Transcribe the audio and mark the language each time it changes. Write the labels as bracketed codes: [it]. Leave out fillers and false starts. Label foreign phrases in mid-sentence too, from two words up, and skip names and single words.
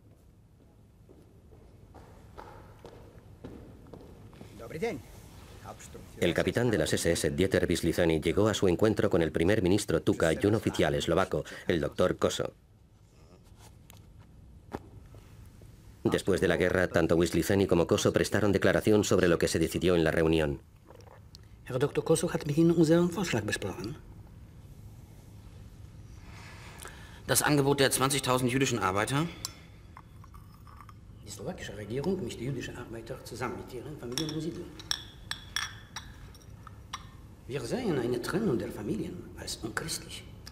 [es] El capitán de las SS, Dieter Wisliceny, llegó a su encuentro con el primer ministro Tuka y un oficial eslovaco, el doctor Koso. Después de la guerra, tanto Wisliceny como Koso prestaron declaración sobre lo que se decidió en la reunión. [de] Herr Dr. Koso hat mit Ihnen unseren Vorschlag besprochen. Das Angebot der 20.000 jüdischen Arbeiter. Die slowakische Regierung mischt jüdische Arbeiter zusammen mit ihren Familien umsiedeln. Wir sehen eine Trennung der Familien als unchristlich.